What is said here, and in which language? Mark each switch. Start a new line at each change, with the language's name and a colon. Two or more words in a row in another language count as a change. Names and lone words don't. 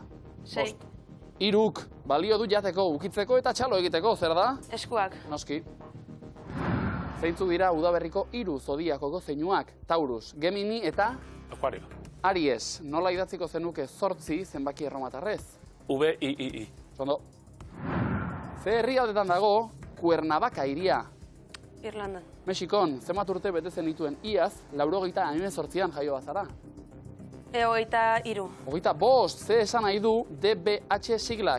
Basque: 6. 3, balio du jateko, ukitzeko eta txalo egiteko, zer da? Eskuak. Noski. Zeintzu dira udaberriko 3 zodiakoko zeinuak, Taurus, Gemini eta Akuario. Aries. Nola idatziko zenuke 8 zenbaki erromatarrez? V-I-I-I. Ondo. Ze herrialdetan dago Cuernavaca hiria? Irlandan. Mexikon, zenbat urte bete zenituen iaz, 98an jaio bazara. 23. 25, ze esan nahi du DBH siglak?